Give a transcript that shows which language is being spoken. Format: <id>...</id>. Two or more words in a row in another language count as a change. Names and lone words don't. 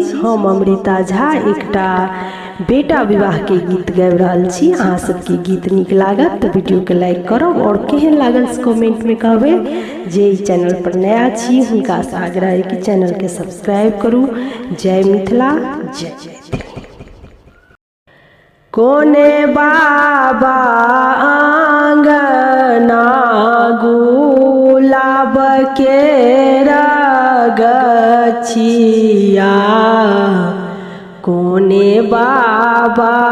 <mai>हम अमृता झा एकटा बेटा विवाह के गीत गाबि रहल छी। अहाँ सबके गीत नीक लागत तो वीडियो के लाइक करब और केहन लागल से कमेंट में कहबे। जे चैनल पर नया छी हुनका से आग्रह है कि चैनल के सब्सक्राइब करू। जय मिथिला, जय जय। कोने बाबा आंगना गुलाब के गछिया, कोने बाबा</mai>